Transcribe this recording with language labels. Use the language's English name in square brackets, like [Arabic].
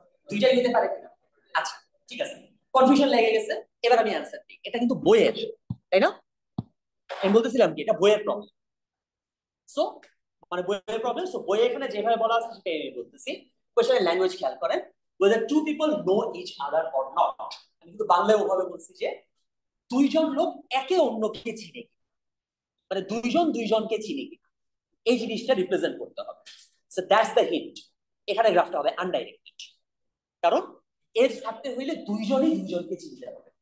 [Bangla] দুইটাই হতে পারে কিনা? আচ্ছা, ঠিক আছে, কনফিউশন লেগে গেছে, এবার আমি অ্যান্সার দিই। এটা কিন্তু বইয়ের, তাই না? আমি বলতেছিলাম কি এটা বইয়ের প্রবলেম। সো বইয়ের প্রবলেম, সো বইয়ে এখানে যেভাবে বলা আছে সেটাই আমি বলতেছি। কোয়েশ্চেনের ল্যাঙ্গুয়েজ খেয়াল করেন, [English] whether two people know each other or not। [Bangla] আমি কিন্তু বাংলায় ওভাবে বলছি যে দুইজন লোক একে অন্যকে চিনে, মানে দুইজন দুইজনকে চিনে কি, এই জিনিসটা রিপ্রেজেন্ট করতে হবে। [English] so that's the hint, [Bangla] এখানে গ্রাফটা হবে আনডাইরেক্টেড, কারণ এর থাকতে হইলে দুইজনই দুইজনকে চিনতে হবে।